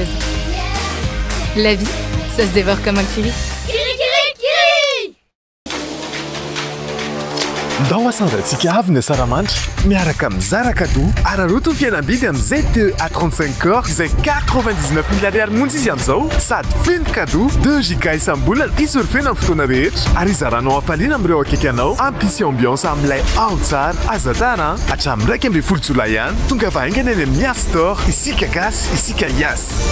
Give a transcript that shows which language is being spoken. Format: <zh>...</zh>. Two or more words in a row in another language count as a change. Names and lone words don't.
<fr>La vie, ça se dévore comme un kiri.</fr> <mg>Ndao asandratsika avy ny saramanitra miaraka amin'ny Zarakado araroto ny fihenam-bidy amin'ny ZTE A35 corps izay 99 000 ariary monja izy amin'izao sady feno cadeau 2 giga isam-bolana isorofena amin'ny fotoana rehetra ary izaranao hafaliana amin'ireo akaiky anao ampisy ambiance amin'ilay ao tsara aza tara hatramin'ny 1 jolay ihany tonga vahaingana eny amin'ny Yas Store isika gasy isika Yas.</mg>